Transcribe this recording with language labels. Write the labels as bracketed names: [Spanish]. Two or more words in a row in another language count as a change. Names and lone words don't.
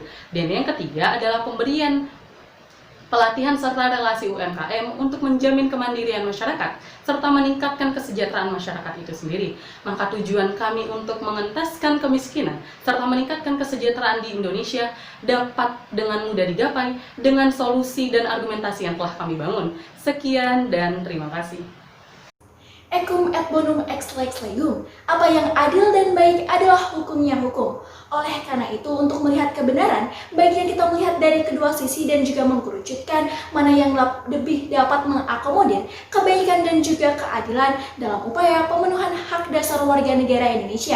[Indonesian] Dan yang ketiga adalah pemberian pelatihan serta relasi UMKM untuk menjamin kemandirian masyarakat serta meningkatkan kesejahteraan masyarakat itu sendiri. Maka tujuan kami untuk mengentaskan kemiskinan serta meningkatkan kesejahteraan di Indonesia dapat dengan mudah digapai dengan solusi dan argumentasi yang telah kami bangun. Sekian dan terima kasih. [Latin] Ecum et bonum ex lex legum. [Indonesian] Apa yang adil dan baik adalah hukumnya hukum. Oleh karena itu, untuk melihat kebenaran, baiknya kita melihat dari kedua sisi dan juga mengkerucutkan mana yang lebih dapat mengakomodir kebaikan dan juga keadilan dalam upaya pemenuhan hak dasar warga negara Indonesia.